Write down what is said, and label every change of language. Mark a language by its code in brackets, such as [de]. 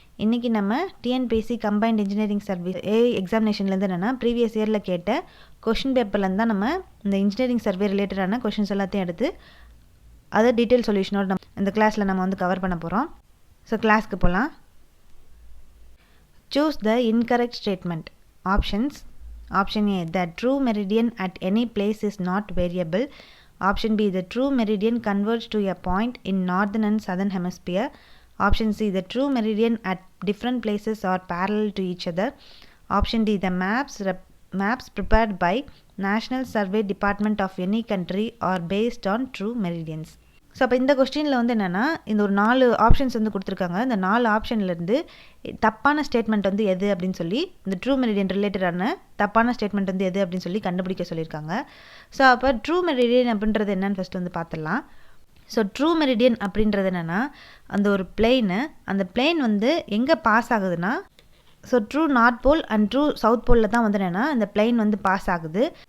[ta] இன்றைக்கி நம்ம TNPSC combined engineering service எக்ஸாமினேஷன்லேருந்து என்னென்னா ப்ரீவியஸ் இயரில் கேட்ட கொஷின் பேப்பர்லேருந்து தான் நம்ம இந்த இன்ஜினியரிங் சர்வே ரிலேட்டடான கொஷின்ஸ் எல்லாத்தையும் எடுத்து அதை டீட்டெயில் சொல்யூஷனோடு நம்ம இந்த கிளாஸில் நம்ம வந்து கவர் பண்ண போகிறோம். ஸோ கிளாஸ்க்கு போகலாம். [en] Choose the incorrect statement. Options: option A, the true meridian at any place is not variable. Option B, the true meridian converges to a point in northern and southern hemisphere. Option C, the true meridian at different places are parallel to each other. Option D, the maps prepared by National Survey Department of any country are based on true meridians. [ta] So அப்போ இந்த கொஸ்டினில் வந்து என்னென்னா இந்த ஒரு 4 options வந்து கொடுத்துருக்காங்க. இந்த 4 ஆப்ஷன்லேருந்து தப்பான ஸ்டேட்மெண்ட் வந்து எது அப்படின்னு சொல்லி இந்த ட்ரூ மெரிடியன் ரிலேட்டடான தப்பான ஸ்டேட்மெண்ட் வந்து எது அப்படின்னு சொல்லி கண்டுபிடிக்க சொல்லியிருக்காங்க. ஸோ அப்போ ட்ரூ மெரிடியன் அப்படின்றது என்னன்னு ஃபஸ்ட்டு வந்து பார்த்துடலாம். ஸோ ட்ரூ மெரிடியன் அப்படின்றது என்னென்னா அந்த ஒரு பிளெயினு, அந்த பிளெயின் வந்து எங்கே பாஸ் ஆகுதுன்னா so true north pole and true south போலில் தான் வந்து என்னென்னா இந்த பிளெயின் வந்து பாஸ் ஆகுது.